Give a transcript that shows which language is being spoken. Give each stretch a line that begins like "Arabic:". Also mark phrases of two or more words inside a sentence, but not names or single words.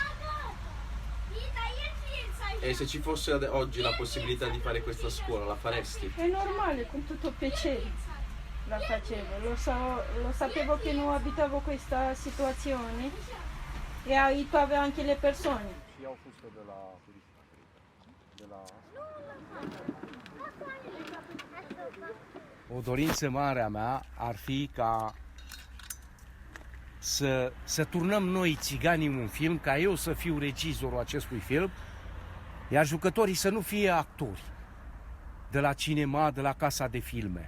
Italian: E se ci fosse oggi la possibilità di fare questa scuola, la faresti? È normale, con tutto piacere la facevo. Lo sapevo che non abitavo questa situazione e aiutavo anche le persone.
Romanian: O dorință mare a mea ar fi ca să turnăm noi țiganii un film, ca eu să fiu regizorul acestui film, iar jucătorii să nu fie actori de la cinema, de la casa de filme.